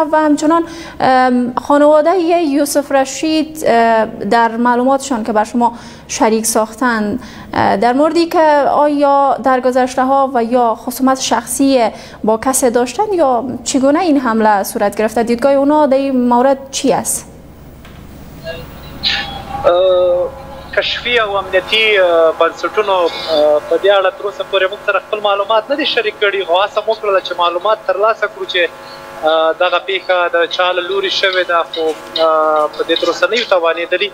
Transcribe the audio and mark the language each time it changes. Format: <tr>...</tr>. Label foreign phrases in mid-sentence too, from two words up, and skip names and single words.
<fa>و همچنان خانواده یوسف رشید در معلوماتشان که بر شما شریک ساختن در موردی که آیا در گذشته ها و یا خصومت شخصی با کسی داشتن یا چگونه این حمله صورت گرفته، دیدگاه اونا در این مورد چی است؟</fa> <ps>کشفي او امنیتي بنسټونو په دې اړه تر اوسه پورې موږ سره خپل معلومات نه دي شریک کړي، خو هڅه مو وکړله چې معلومات ترلاسه کړو چې دغه پیښه د چا له لورې شوې ده، خو په دې تر اوسه نه یو توانېدلي.</ps>